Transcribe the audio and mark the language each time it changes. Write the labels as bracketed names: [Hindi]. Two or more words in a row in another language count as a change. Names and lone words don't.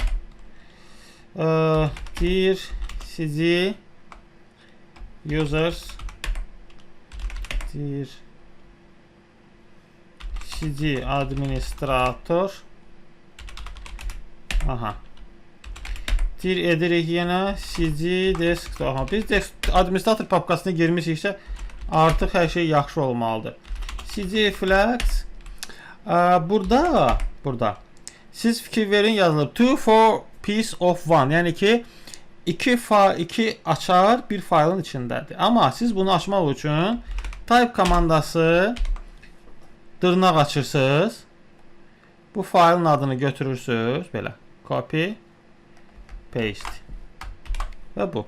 [English] Dir cd users dir cd administrator dir [Azerbaijani] edirik yenə [English] cd desktop. [Azerbaijani] Biz administrator papkasına girmişiksə artıq hər şey yaxşı olmalıdır. [English] cd flags [Azerbaijani] burada siz fikir verin, yazılıb [English] 2 for piece of one, [Azerbaijani] yəni ki 2 açar bir faylın içindədir. Amma siz bunu açmaq üçün type komandası dırnaq açırsınız. Bu faylın adını götürürsünüz. Belə. Copy. Paste. Və bu.